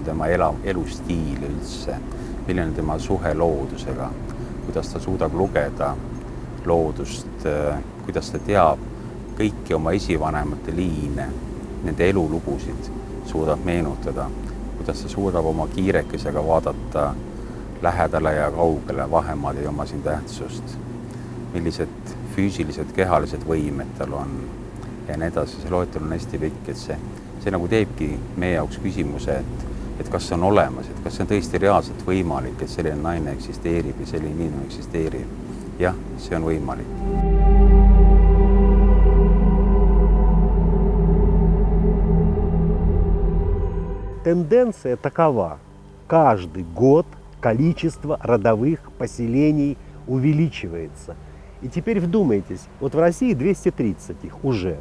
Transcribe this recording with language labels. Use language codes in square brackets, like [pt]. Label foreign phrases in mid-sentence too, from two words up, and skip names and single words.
[et] tema elustiil üldse, milline on tema suhe loodusega, kuidas ta suudab lugeda loodust, kuidas ta teab kõiki oma esivanemate liine, nende elulugusid suudab meenutada, kuidas ta suudab oma kiirekesega vaadata lähedale ja kaugele, vahemaad ei oma siin tähtsust, millised füüsilised, kehalised võimed tal on ja nii edasi. See loetel on hästi pikk, et see nagu teebki meie jaoks küsimuse, et kas see on olemas, et kas see on tõesti reaalselt võimalik, et selline naine eksisteerib ja selline inimene eksisteerib. Jah, see on võimalik. [ru] Тенденция такова. Каждый год количество родовых поселений увеличивается. И теперь вдумайтесь, вот в России 230 их уже.